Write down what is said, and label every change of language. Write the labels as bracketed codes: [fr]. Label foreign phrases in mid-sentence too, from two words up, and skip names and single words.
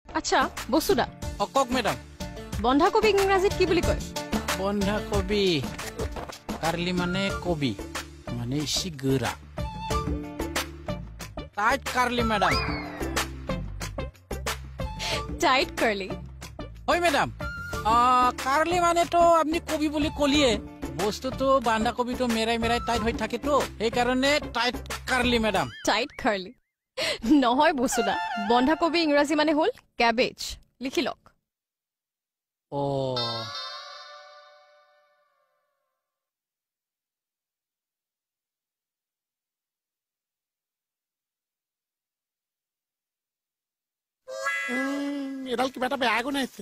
[as] আচ্ছা বসুদা কক ম্যাডাম বন্ধাকবি ইংৰাজীত কি বুলি কয় [bn] বন্ধাকবি কার্লি মানে কবি মানে শিগরা [en] tight curly madam tight curly [bn] ওই ম্যাডাম কার্লি মানে তো আপনি কবি বলে কলিয়ে বস্তু তো বান্ধাকবি তো মেরাই মেরাই টাইট হয়ে থাকে তো এই কারণে [en] tight curly madam tight curly [as] নহয় বসুদা বন্ধাকবি ইংৰাজী মানে হল ক্যাবেজ লিখি লওক ও এডাল কিবা এটা বেয়া গুণাইছে